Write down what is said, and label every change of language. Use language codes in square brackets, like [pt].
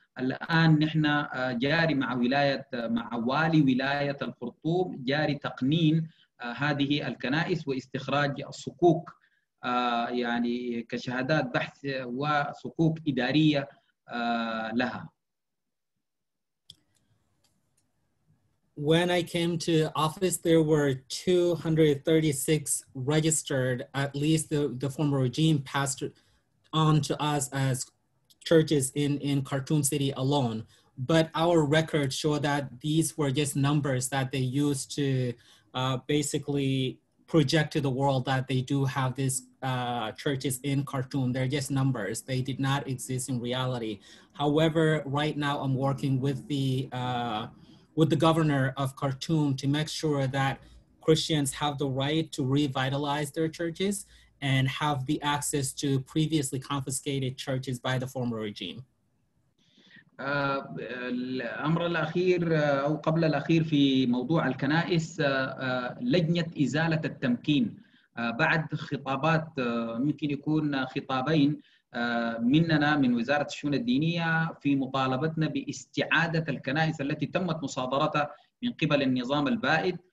[ar] الآن نحن جاري مع والي ولاية الخرطوم جاري تقنين هذه الكنائس واستخراج الصكوك يعني كشهادات بحث وصكوك إدارية لها. [en] When I came to office, there were 236 registered, at least the former regime passed on to us as churches in Khartoum city alone. But our records show that these were just numbers that they used to basically project to the world that they do have these churches in Khartoum. They're just numbers. They did not exist in reality. However, right now I'm working with the governor of Khartoum to make sure that Christians have the right to revitalize their churches and have the access to previously confiscated churches by the former regime. [ar] الأمر الأخير أو قبل الأخير في موضوع الكنائس، لجنة إزالة التمكين بعد خطابات ممكن يكون خطابين مننا من وزارة الشؤون الدينية في مطالبتنا باستعادة الكنائس التي تمت مصادرتها من قبل النظام البائد.